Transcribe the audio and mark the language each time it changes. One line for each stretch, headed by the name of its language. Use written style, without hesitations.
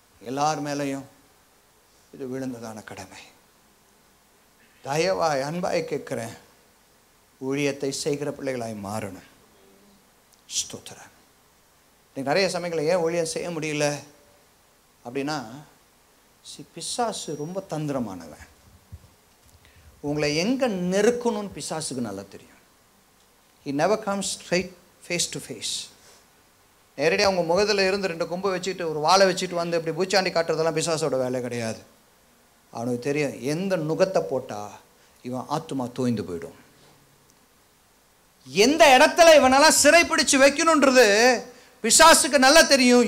Tamil: எல்லார் மேலேயும் இது விழுந்ததான கடமை. தயவாய் அன்பாய் கேட்குறேன், ஊழியத்தை செய்கிற பிள்ளைகளாய் மாறணும். ஸ்தோத்திரம். இன்னைக்கு நிறைய சமயங்களில் ஏன் ஊழியம் செய்ய முடியல அப்படின்னா, பிசாசு ரொம்ப தந்திரமானவன். உங்களை எங்கே நெருக்கணும்னு பிசாசுக்கு நல்லா தெரியும்.
English: He never comes straight face to face.
Tamil: நேரடியாக அவங்க முகத்தில் இருந்து 2 கொம்பு வச்சுட்டு ஒரு வாழை வச்சுட்டு வந்து இப்படி பூச்சாண்டி காட்டுறதெல்லாம் பிசாசோட வேலை கிடையாது. அவனுக்கு தெரியும், எந்த நுகத்தை போட்டால் இவன் ஆத்துமா தோய்ந்து போயிடும், எந்த இடத்துல இவனெல்லாம் சிறைப்பிடிச்சு வைக்கணுன்றது பிசாசுக்கு நல்லா தெரியும்.